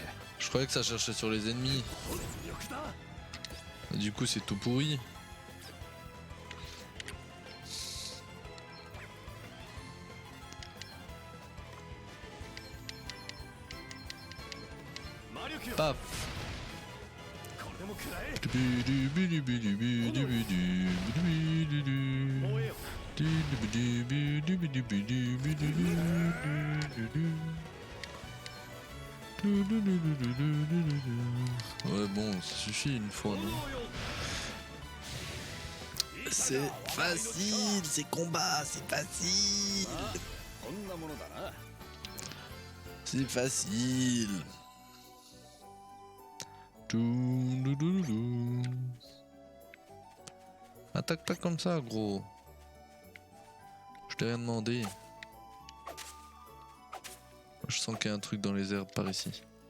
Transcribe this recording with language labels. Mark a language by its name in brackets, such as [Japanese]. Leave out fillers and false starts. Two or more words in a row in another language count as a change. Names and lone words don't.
[French] Je croyais que ça cherchait sur les ennemis. [Japanese] 力だ [French] Et du coup, c'est tout pourri. Paf. [Japanese] これでも食らえ 燃えよ [French] Ouais bon, ça suffit une fois, non? C'est facile, ces combats, c'est facile. [Japanese] こんなものだな。 [French] C'est facile. Attaque pas comme ça, gros. Je t'ai rien demandé. Je sens qu'il y a un truc dans les herbes par ici.